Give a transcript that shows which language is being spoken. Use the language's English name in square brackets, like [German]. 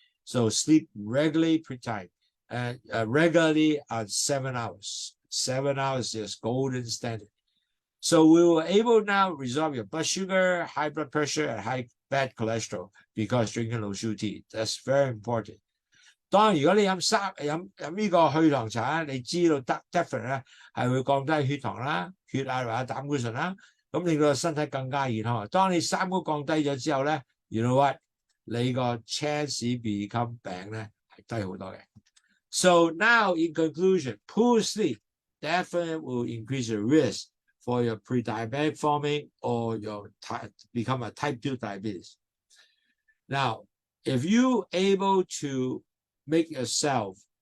[English] So sleep regularly pre-time and regularly on 7 hours. 7 hours is golden standard. So we were able now resolve your blood sugar, high blood pressure, and high bad cholesterol because drinking Lowsutea. That's very important. [Cantonese] 當然，如果你飲呢個去糖茶，你知道 [English] definitely [Cantonese] 咧係會降低血糖啦、血壓或者膽固醇啦，咁令到個身體更加健康。當你三個降低咗之後咧 ， [English] you know what？ [Cantonese] 你個 [English] chance become [Cantonese] 病咧係低好多嘅。 [English] So now in conclusion, poor sleep definitely will increase your risk for your pre-diabetic forming or your become a type 2 diabetes. Now, if you able to make yourself